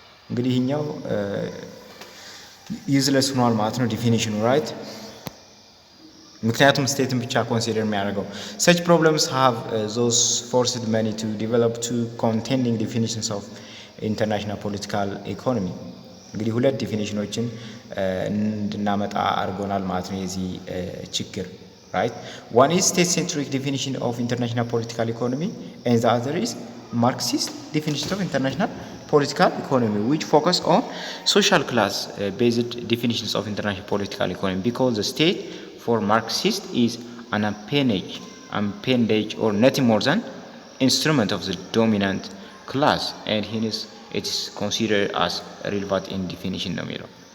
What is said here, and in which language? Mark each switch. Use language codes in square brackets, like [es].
[am] እንግዲህ ይሄኛው ዩዝለስ ሆኗል ማለት ነው ዲፊኒሽኑ ራይት። ምክንያቱም ስቴትን ብቻ ኮንሲደር የሚያደርገው [en] such problems have those forced many to develop two contending definitions of international political economy. [am] እንግዲህ ሁለት ዲፊኒሽኖችን እንድናመጣ አድርጎናል ማለት ነው የዚህ ችግር right. [en] One is state centric definition of international political economy and the other is Marxist definition of international political economy, which focus on social class based definitions of international political economy, because the state for Marxist is an appendage or nothing more than instrument of the dominant class, and hence it is considered as relevant in definition [am] ነው የሚለው